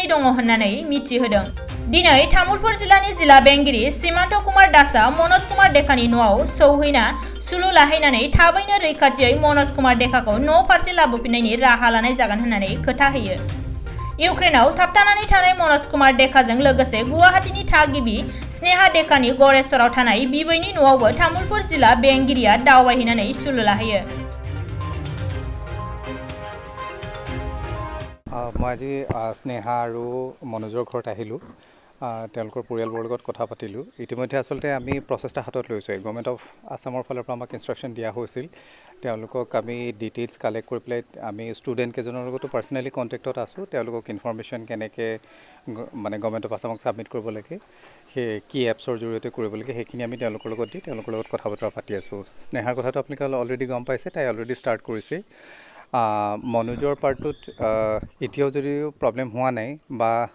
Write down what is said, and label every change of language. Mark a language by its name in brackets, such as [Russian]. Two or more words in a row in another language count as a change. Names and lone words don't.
[Bodo] दङ होननानै मिथिहोदों दिनै तामुलपुर जिल्लानि जिल्ला बेंगिरि सीमान्त कुमार दासआ मनज कुमार देखानि न'आव सौहैना सुलु लाहैनानै थाबैनो रैखाथियै मनज कुमार देखाखौ न' फारसे लाबोफिननायनि राहा लानाय जागोन होननानै खोथा होयो इउक्रेनाव थाबथानानै थानाय मनज कुमार देखाजों लोगोसे गुवाहाटीनि थागिबि स्नेहा देखानि गड़ेसराव थानाय बिबैनि न'आवबो तामुलपुर जिल्ला बेंगिरिया दावबायहैनानै सुलु लाहैयो [Assamese] মই আজি স্নেহা আৰু মনোজৰ ঘৰত আহিলোঁ তেওঁলোকৰ পৰিয়ালবৰ লগত কথা পাতিলোঁ ইতিমধ্যে আচলতে আমি প্ৰচেষ্টা হাতত লৈছোঁ [English] government of Assam [Assamese] ফালৰ পৰা আমাক ইনষ্ট্ৰাকশ্যন দিয়া হৈছিল তেওঁলোকক আমি [English] details collect [Assamese] কৰি পেলাই আমি ষ্টুডেণ্ট কেইজনৰ লগতো [English] personally contact [Assamese] আছোঁ তেওঁলোকক ইনফৰ্মেশ্যন কেনেকৈ মানে [English] government of Assam [Assamese] ছাবমিট কৰিব লাগে সেই কি এপছৰ জৰিয়তে কৰিব লাগে সেইখিনি আমি তেওঁলোকৰ লগত দি তেওঁলোকৰ লগত কথা বতৰা পাতি আছোঁ স্নেহাৰ কথাটো আপোনালোকে অলৰেডি গম পাইছে তাই অলৰেডি ষ্টাৰ্ট কৰিছে মনোজৰ পাৰ্টটোত এতিয়াও যদিও প্ৰব্লেম হোৱা নাই বা